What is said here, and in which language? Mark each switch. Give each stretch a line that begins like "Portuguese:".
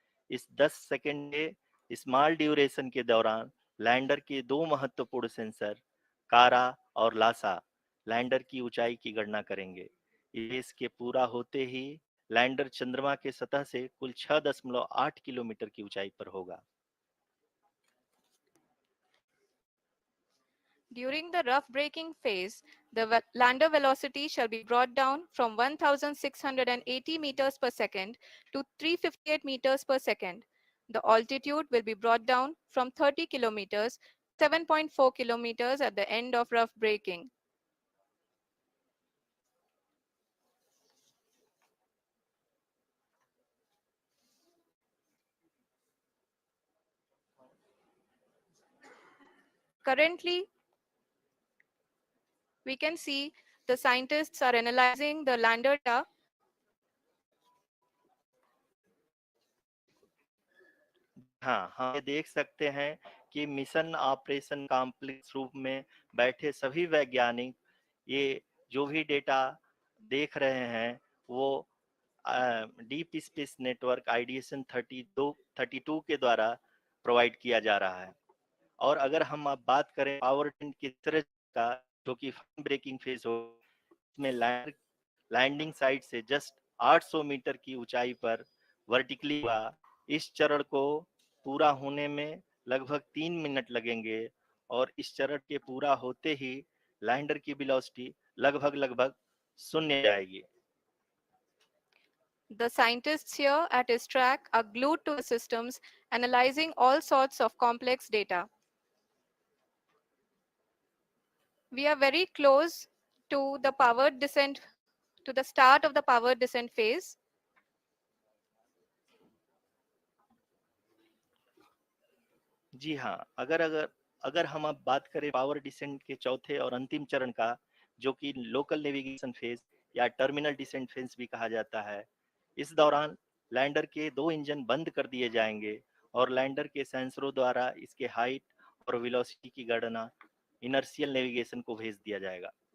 Hindi: इस 10 सेकंड के small duration के दौरान लैंडर के दो महत्वपूर्ण सेंसर कारा और लासा लैंडर की ऊंचाई की गणना करेंगे। इसके पूरा होते ही लैंडर चंद्रमा के सतह से कुल 6.8 किलोमीटर की ऊंचाई पर होगा।
English: During the rough braking phase, the lander velocity shall be brought down from 1,680 meters per second to 358 meters per second. The altitude will be brought down from 30 kilometers to 7.4 kilometers at the end of rough braking. Currently, we can see the scientists are analyzing the lander data.
Hindi: हाँ, हम ये देख सकते हैं कि mission operation complex रूप में बैठे सभी वैज्ञानिक ये जो भी डेटा देख रहे हैं वो डीप स्पेस नेटवर्क आईडीएसएन 32 के द्वारा प्रोवाइड किया जा रहा है। और अगर हम अब बात करें पावर टेंट की तरह का, जो कि फाइन ब्रेकिंग फेज हो, इसमें लैंडिंग साइट से जस्ट 800 मीटर की ऊंचाई पर वर्टिकली हुआ। इस चरण को पूरा होने में लगभग 3 मिनट लगेंगे और इस चरण के पूरा होते ही लैंडर की वेलोसिटी लगभग लगभग शून्य जाएगी।
English: The scientists here at ISTRAC are glued to the systems, analyzing all sorts of complex data. We are very close to the powered descent, to the start of the powered descent phase.
Hindi: जी हाँ, अगर अगर अगर हम अब बात करें power descent के चौथे और अंतिम चरण का, जो कि लोकल नेविगेशन फेज या टर्मिनल डिसेंट फेज भी कहा जाता है, इस दौरान लैंडर के 2 इंजन बंद कर दिए जाएंगे और लैंडर के सेंसरों द्वारा इसके हाइट और वेलोसिटी की गणना इनर्शियल नेविगेशन को भेज दिया जाएगा।